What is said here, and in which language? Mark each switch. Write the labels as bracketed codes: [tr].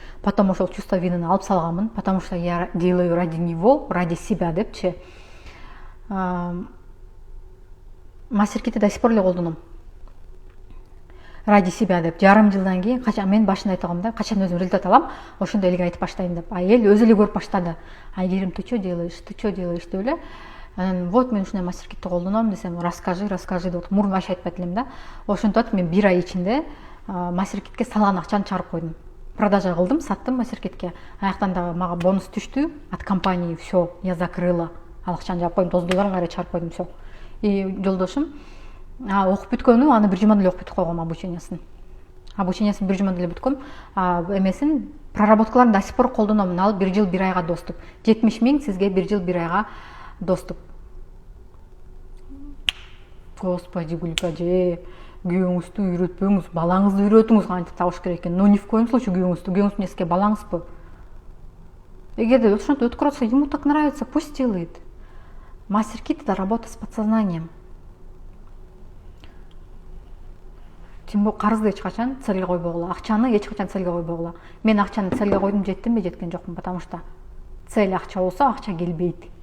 [ru] Потом ошол чувство винины [ky] алып салганмын, [ru] потому что я делаю ради него, ради себя депчи. [ky] Мастер-китти [ru] до сих пор [ky] эле колдоном. [ru] Ради себя деп. [ky] Жарым жылдан кийин качан мен башында айткам да, качан өзүм результат алам, ошондо элге айтып баштайм деп. А эл өзү эле көрүп баштады. Айгерим, [ru] ты что делаешь [ky] деп эле. Анан вот мен ушундай мастер китти колдоном десем, расскажи деп мурун вообще айтпайт элем да. Ошентип атып мен 1 ай ичинде мастер китке салган акчаны чыгарып койдум. Продажа кылдым, саттым мастер китке. Аяктан дагы мага бонус түштү [ru] от компании, все, я закрыла. [ky] Ал акчаны жаап койдум, $9 кайра чыгарып койдум, все. И жолдошум окуп бүткөнү, аны бир жумада эле окуп бүтүп койгом обучениясын. Обучениясын бир жумада эле бүткөм. Эмесин проработкаларын [ru] до сих пор [ky] колдономун. Ал 1 жыл 1 айга доступ. 70 000 сизге 1 жыл 1 айга доступ. Господи, Гүлкажи, күйөөңүздү үйрөтпөңүз, балаңызды үйрөтүңүз кантип табыш керек экен. [ru] Но ни в коем случае [ky] күйөөңүздүн эмнесиге балаңызбы? Эгерде ошентип өткөрүп атса, [ru] ему так нравится, пусть делает. Мастер кит — это работа с подсознанием. Тем более [ky] карызды эч качан целге койбогула, акчаны эч качан целге койбогула. Мен акчаны целге койдум, жеттимби, жеткен жокмун, [ru] потому что [ky] цель акча болсо, акча келбейт.